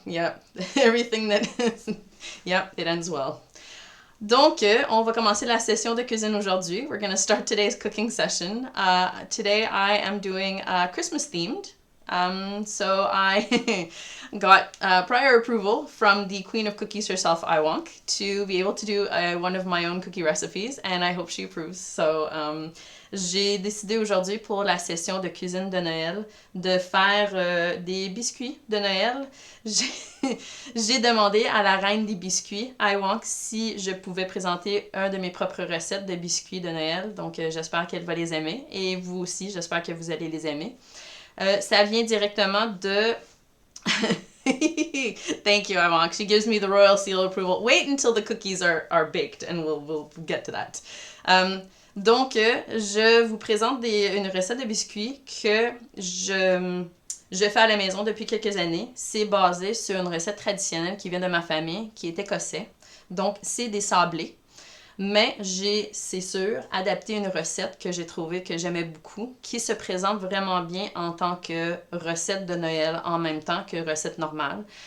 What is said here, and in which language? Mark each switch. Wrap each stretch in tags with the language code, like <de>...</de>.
<en>Yeah, everything that yeah, it ends well.</en> <fr>Donc, on va commencer la session de cuisine aujourd'hui.</fr> <en>We're going to start today's cooking session. Today I am doing Christmas themed. So I got prior approval from the Queen of Cookies herself, Iwonk, to be able to do one of my own cookie recipes, and I hope she approves.</en> <fr>So j'ai décidé aujourd'hui pour la session de cuisine de Noël de faire des biscuits de Noël. J'ai demandé à la reine des biscuits, Iwonk, si je pouvais présenter un de mes propres recettes de biscuits de Noël. Donc j'espère qu'elle va les aimer, et vous aussi, j'espère que vous allez les aimer. Ça vient directement de...</fr> <en>Thank you, Iwonk. She gives me the royal seal of approval. Wait until the cookies are baked and we'll get to that.</en> <fr>Donc, je vous présente une recette de biscuits que je fais à la maison depuis quelques années. C'est basé sur une recette traditionnelle qui vient de ma famille, qui est écossais. Donc, c'est des sablés. Mais c'est sûr, adapté une recette que j'ai trouvée que j'aimais beaucoup, qui se présente vraiment bien en tant que recette de Noël en même temps que recette normale.</fr>